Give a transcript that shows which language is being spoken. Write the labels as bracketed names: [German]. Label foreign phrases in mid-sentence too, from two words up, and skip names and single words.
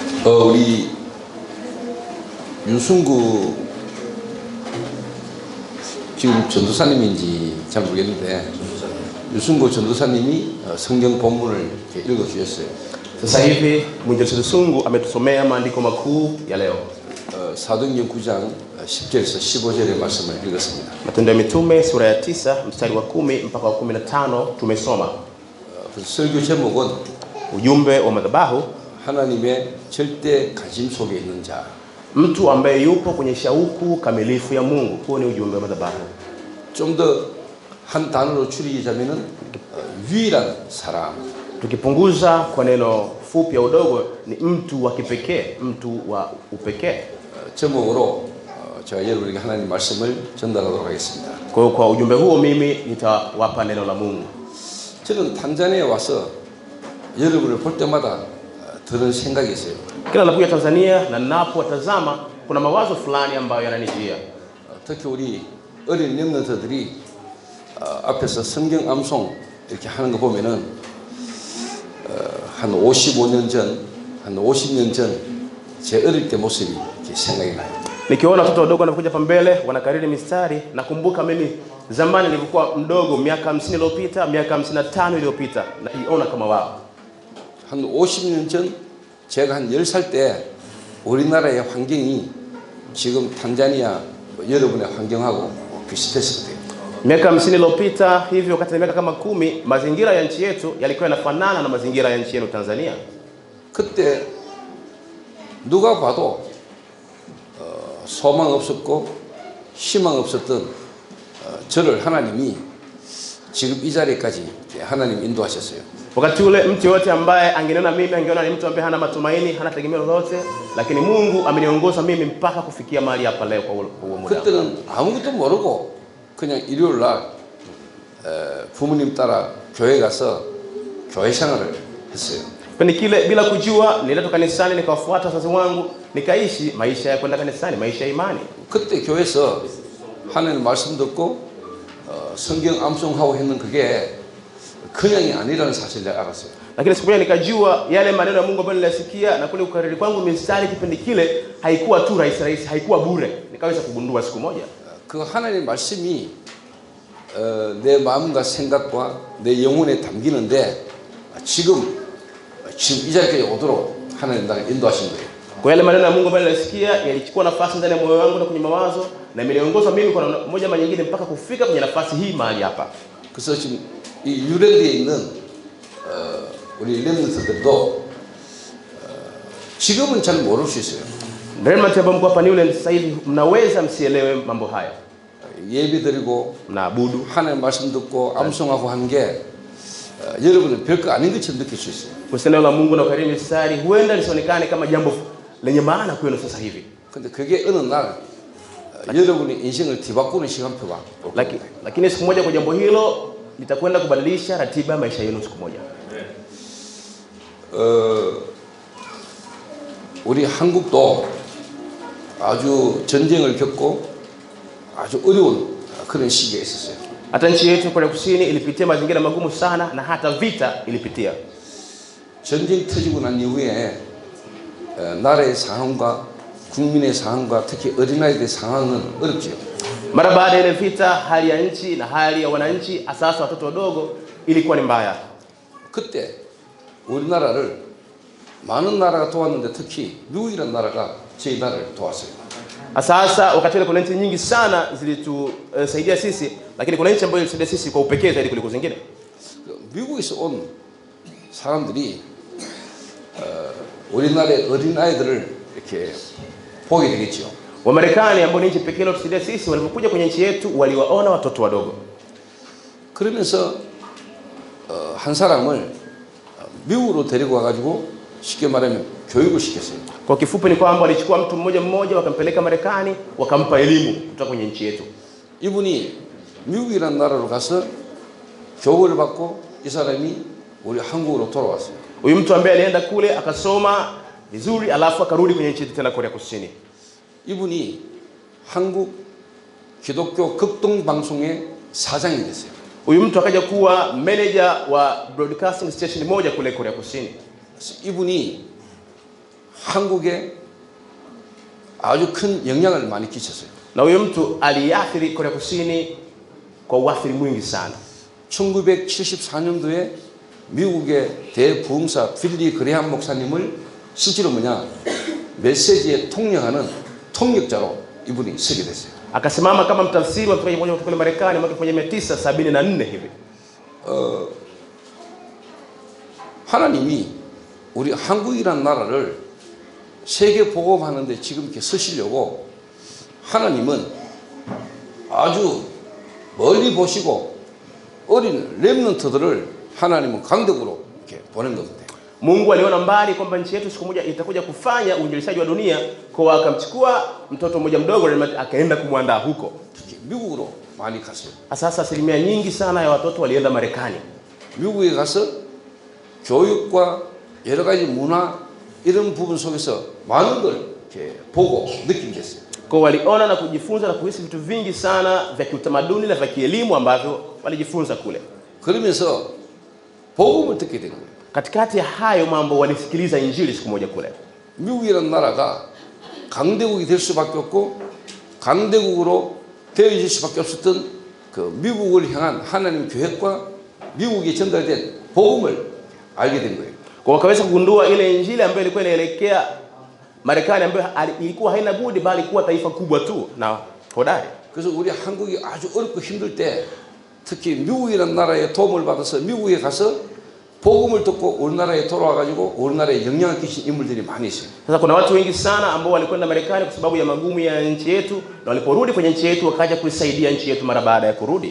[Korean] 우리 윤순구 지금 전도사님인지 잘 모르겠는데 윤순구 전도사님이 성경 본문을 읽어 주셨어요. [Swahili] Sasa hivi mwinjilisti Sungu ametusomea maandiko makuu ya leo. [Korean] 사도행전 9장 10절에서 15절의 말씀을 읽었습니다. [Swahili] Matendo ya Mitume sura ya 9 mstari wa 10 mpaka wa 15 tumesoma. [Korean] 설교 제목은 [Swahili] ujumbe wa madhabahu, [Korean] 하나님의 절대 관심 속에 있는 자. [Swahili] mtu ambaye yupo kwenye shauku kamilifu ya Mungu. Huo ni ujumbe wa madhabahu. [Korean] 좀 더 한 단어로 추리자면은 유일한 사람. [Swahili] Tukipunguza kwa neno fupi ya udogo ni mtu wa kipekee, mtu wa upekee. [Korean] 제목으로 제가 여러분에게 하나님 말씀을 전달하도록 하겠습니다. [Swahili] Kwa ujumbe huo mimi nitawapa neno la Mungu. [Korean] 저는 탄자니아에 와서 여러분을 볼 때마다 드는 생각이 있어요. [Swahili] Kila ninapokuja Tanzania na ninapowatazama kuna mawazo fulani ambayo yananijia. [Korean] 특히 우리 어린 렘넌트들이 앞에서 성경 암송 이렇게 하는 거 보면은 한 55년 전, 한 50년 전 제 어릴 때 모습이 이렇게 생각이 나요. [Swahili] Nikiona watoto wadogo wanakuja hapa mbele wanakariri mistari, nakumbuka mimi zamani nilikuwa mdogo miaka 50 iliyopita, miaka 55 iliyopita, naiona kama wao. [Korean] 한 50년 전 제가 한 10살 때 우리나라의 환경이 지금 탄자니아 여러분의 환경하고 비슷했을 거예요. [Swahili] Miaka 50 iliyopita hivyo, wakati miaka kama 10, mazingira ya nchi yetu yalikuwa yanafanana na mazingira ya nchi yenu Tanzania. [Korean] 그때 누가 봐도 소망 없었고 희망 없었던 저를 하나님이 지금 이 자리까지 하나님 인도하셨어요. [Swahili] Wakati ule mtu yote ambaye angeniona mimi angeona ni mtu ambaye hana matumaini, hana tegemeo lolote, lakini Mungu ameniongoza mimi mpaka kufikia mahali hapa leo kwa huo muda. [Korean] 그때는 아무것도 모르고 그냥 일요일 날 부모님 따라 교회 가서 교회 생활을 했어요. [Swahili] Kipindi kile bila kujua nilitoka kanisani nikawafuata wazazi wangu, nikaishi maisha ya kwenda kanisani, maisha ya imani. [Korean] 그때 교회에서 하나님 말씀 듣고 성경 암송하고 했는 그게 그냥이 아니라는 사실을 알았어요. [Swahili] Lakini siku moja nikajua yale maneno ya Mungu ambayo nilisikia na kule kukariri kwangu mistari kipindi kile haikuwa tu rahisi, haikuwa bure. Nikaweza kugundua siku moja [Korean] 그 하나님 말씀이 내 마음과 생각과 내 영혼에 담기는데 지금 이 자리까지 오도록 하나님 나를 인도하신 거예요. [Swahili] Kwa yale maneno ya Mungu ambayo nilisikia yalichukua nafasi ndani ya moyo wangu na kwenye mawazo, na imeniongoza mimi kwa moja ama nyingine mpaka kufika kwenye nafasi hii mahali hapa. [Korean] 그래서 지금 이 유랜드에 있는 우리 렘넌트들도 지금은 잘 모를 수 있어요. [Swahili] Remnant ambao mko hapa ni ule sasa hivi mnaweza msielewe mambo haya. [Korean] 예배드리고 [Swahili] mnaabudu, [Korean] 하나님 말씀 듣고 암송하고 하는 게 여러분은 별거 아닌 것처럼 느낄 수 있어요. [Swahili] Kuseneo la Mungu na kukariri mistari huenda lisionekane kama jambo lenye maana kwenu sasa hivi. [Korean] 근데 그게 어느 날 여러분의 인생을 뒤바꾸는 시간표가 [Swahili] lakini siku moja kwa jambo hilo litakwenda kubadilisha ratiba ya maisha yenu siku moja. [Korean] 우리 한국도 아주 전쟁을 겪고 아주 어려운 그런 시기에 있었어요. [Swahili] Hata nchi yetu Korea Kusini ilipitia mazingira magumu sana na hata vita ilipitia. [Korean] 전쟁 터지고 난 이후에 나라의 상황과 국민의 상황과 특히 어린아이들의 상황은 어렵죠. [Swahili] Mara baada ya ile vita, hali ya nchi na hali ya wananchi, asasa watoto wadogo, ilikuwa ni mbaya. [Korean] 그때 우리나라를 많은 나라가 도왔는데 특히 미국이라는 나라가 저희 나라를 도왔어요. [Swahili] Sasa wakati ule kuna nchi nyingi sana zilitusaidia sisi, lakini kuna nchi ambayo ilitusaidia sisi kwa upekee zaidi kuliko zingine. [Korean] 미국에서 온 사람들이 우리나라의 어린아이들을 이렇게 보게 되겠죠. [Swahili] Wamarekani ambao ni nchi pekee iliyotusaidia sisi, walipokuja kwenye nchi yetu waliwaona watoto wadogo. [Korean] 그러면서 한 사람을 미국으로 데리고 와 가지고 쉽게 말하면 교육을 시켰어요. [Swahili] Kwa kifupi ni kwamba walichukua mtu mmoja mmoja wakampeleka Marekani, wakampa elimu kutoka kwenye nchi yetu. [Korean] 이분이 미국이라는 나라로 가서 교육을 받고 이 사람이 우리 한국으로 돌아왔어요. [Swahili] Huyu mtu ambaye alienda kule akasoma vizuri alafu akarudi kwenye nchi yetu tena Korea Kusini. [Korean] 이분이 한국 기독교 극동 방송의 사장이 됐어요. [Swahili] Huyu mtu akaja kuwa manager wa [English] broadcasting station [Swahili] moja kule Korea Kusini. [Korean] 이분이 한국에 아주 큰 영향을 많이 끼쳤어요. [Swahili] Na huyo mtu aliathiri Korea Kusini kwa uathiri mwingi sana. [Korean] 1974년도에 미국의 대부흥사 빌리 그레함 목사님을 실제로 메시지에 통역하는 통역자로 이분이 서게 됐어요. [Swahili] Akasimama kama mtafsiri wa mtume mmoja kutoka Marekani mwaka 1974 hivi. [Korean] 하나님이 우리 한국이라는 나라를 세계 복음하는데 지금 이렇게 서시려고 하나님은 아주 멀리 보시고 어린 렘넌트들을 하나님은 강대국으로 이렇게 보낸 겁니다. [Swahili] Mungu aliona mbali kwamba nchi yetu siku moja itakuja kufanya uinjilishaji wa dunia, kwa akamchukua mtoto mmoja mdogo akaenda kumwandaa huko. [Korean] 특히 미국으로 많이 갔어요. [Swahili] Sasa asilimia nyingi sana ya watoto walienda Marekani. [Korean] 미국에 가서 교육과 여러 가지 문화 이런 부분 속에서 많은 걸 이렇게 보고 느끼게 됐어요. [Swahili] Kwa waliona na kujifunza na kuhisi vitu vingi sana vya kiutamaduni na vya kielimu ambavyo walijifunza kule. [Korean] 그러면서 복음을 듣게 된 거예요. [Swahili] Katikati ya hayo mambo walisikiliza injili siku moja kule. [Korean] 미국이라는 나라가 강대국이 될 수밖에 없고 강대국으로 되어질 수밖에 없었던 그 미국을 향한 하나님 계획과 미국에 전달된 복음을 알게 된 거예요. [Swahili] Kwa wakaweza kugundua ile injili ambayo ilikuwa inaelekea Marekani, ambayo ilikuwa haina budi bali kuwa taifa kubwa tu na hodari. [Korean] 그래서 우리 한국이 아주 어렵고 힘들 때 특히 미국이라는 나라의 도움을 받아서 미국에 가서 복음을 듣고 우리나라에 돌아와 가지고 우리나라에 영향을 끼친 인물들이 많이 있어요. [Swahili] Sasa kuna watu wengi sana ambao walikwenda Marekani kwa sababu ya magumu ya nchi yetu, na waliporudi kwenye nchi yetu wakaja kuisaidia nchi yetu mara baada ya kurudi.